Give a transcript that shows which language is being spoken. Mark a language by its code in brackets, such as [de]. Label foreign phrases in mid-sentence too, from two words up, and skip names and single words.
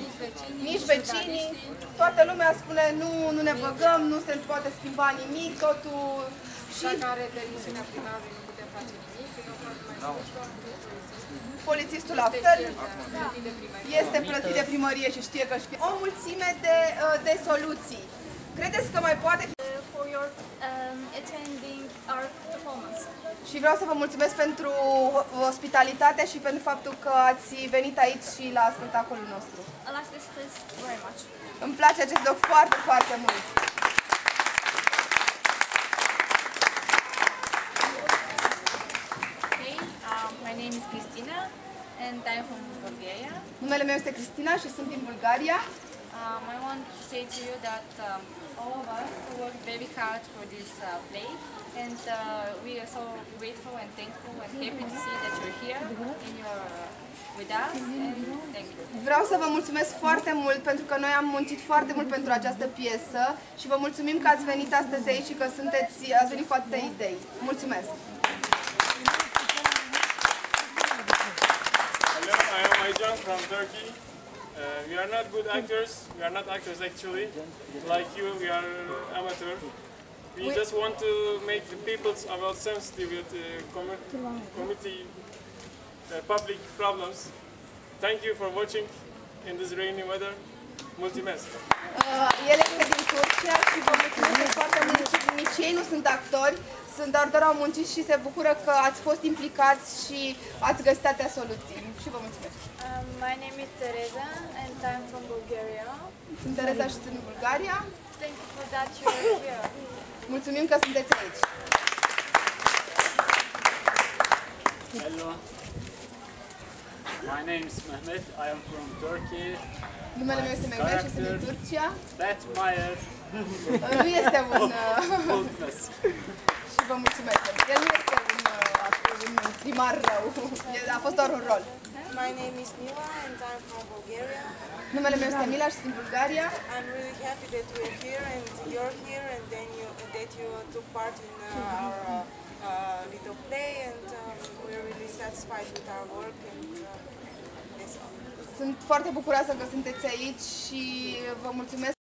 [ro] Nici vecinii, toată lumea spune nu ne băgăm, nu se poate schimba nimic, totul... Și polițistul la fel, este plătit de primărie și știe că o mulțime de soluții. Credeți că mai poate fi? [en] For your attending our performance. [ro] Și vreau să vă mulțumesc pentru ospitalitate și pentru faptul că ați venit aici și la spectacolul nostru. [en] I like this place very much. [ro] Îmi place acest loc foarte, foarte mult. [en] Hey, my name is Cristina and I'm from Bulgaria. [ro] Numele meu este Cristina și sunt din Bulgaria. [en] I want to say to you that all of us worked very hard for this play, and we are so grateful and thankful and happy to see that you're here and you're with us. And thank you. [ro] Vreau să vă mulțumesc foarte mult pentru că noi am muncit foarte mult pentru această piesă și vă mulțumim că ați venit astăzi aici și că ați venit cu atâtea idei. Mulțumesc! [en] Hello, I am Aycan from Turkey. We are not good actors. We are not actors actually. Like you, we are amateur. We just want to make the people about sensitive with community public problems. Thank you for watching in this rainy weather. [ro] Mulțumesc! El este din Turcia și vă mulțumesc foarte mult. Nici ei nu sunt actori, sunt doar au muncit și se bucură că ați fost implicați și ați găsit atâtea soluții. Și vă mulțumesc! [en] My name is Teresa and I'm from Bulgaria. [ro] Sunt Teresa și sunt în Bulgaria. [en] Thank you for that you're here. [ro] Mulțumim că sunteți aici. [en] Hello. My name is Mehmet. I am from Turkey. [ro] Numele meu este Mehmet și sunt din Turcia. Batmire. Nu este un... [en] Boldness. [ro] și vă mulțumesc. El nu este un primar rău. A fost doar un rol. [en] My name is Mila and I'm from Bulgaria. [ro] Numele meu este Mila și sunt din Bulgaria. [en] I'm really happy that we're here and you're here and then that you took part in our little play and we're really satisfied with our work and that's all. [ro] Sunt foarte bucuroasă că sunteți aici și vă mulțumesc